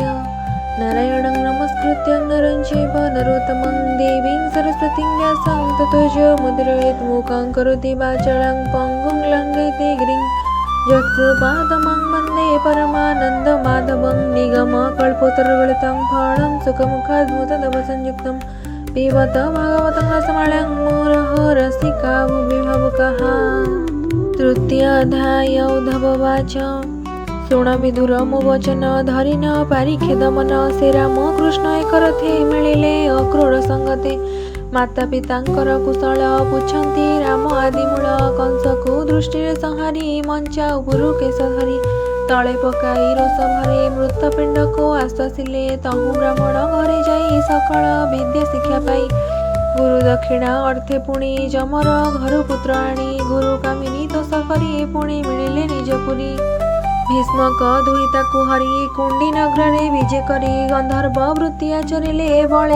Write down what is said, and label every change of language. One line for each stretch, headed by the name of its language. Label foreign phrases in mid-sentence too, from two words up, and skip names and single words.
Sanskrit: नारायणं नमस्कृत्य नरं चैव नरोत्तमं देवीं सरस्वतीं व्यासं ततो जयमुदीरयेत् मूकं करोति वाचालं पङ्गुं लङ्घयते गिरिं यत्कृपातमं वन्दे परमानन्दमाधवं निगमकल्पोत्तरगलितं फलं सुखमुखाद्भुतदवसंयुक्तं पिबत भागवतं रसमालयं मुहुरहो रसिका भुवि भावुकाः। तृतीयाध्याय उद्धववाच।
Odia: ଶୁଣ ବିଦୁର ମୋ ବଚନ ଧରି ନ ପାରି ଖେଦ ମନ ସେ ରାମ କୃଷ୍ଣ ଏକ ରଥେ ମିଳିଲେ ଅକ୍ରୂର ସଙ୍ଗତେ ମାତା ପିତାଙ୍କର କୁଶଳ ପୁଛନ୍ତି ରାମ ଆଦିମୂଳ କଂସକୁ ଦୃଷ୍ଟିରେ ସଂହାରି ମଞ୍ଚା ଉପରୁ କେଶ ଧରି ତଳେ ପକାଇ ରୋଷ ଭରେ ମୃତ ପିଣ୍ଡକୁ ଆଶ୍ୱାସିଲେ ତହୁ ବ୍ରାହ୍ମଣ ଘରେ ଯାଇ ସକଳ ବିଦ୍ୟା ଶିକ୍ଷା ପାଇ ଗୁରୁ ଦକ୍ଷିଣା ଅର୍ଥେ ପୁଣି ଯମର ଘରୁ ପୁତ୍ର ଆଣି ଗୁରୁ କାମିନୀ ଦୋଷ କରି ପୁଣି ମିଳିଲେ ନିଜ ପୁରୀ ଭୀଷ୍ମକ ଦୁଇ ତାକୁ ହରି କୁଣ୍ଡୀ ନଗ୍ରରେ ବିଜେ କରି ଗନ୍ଧର୍ବ ବୃତ୍ତି ଆଚରିଲେ ବଳେ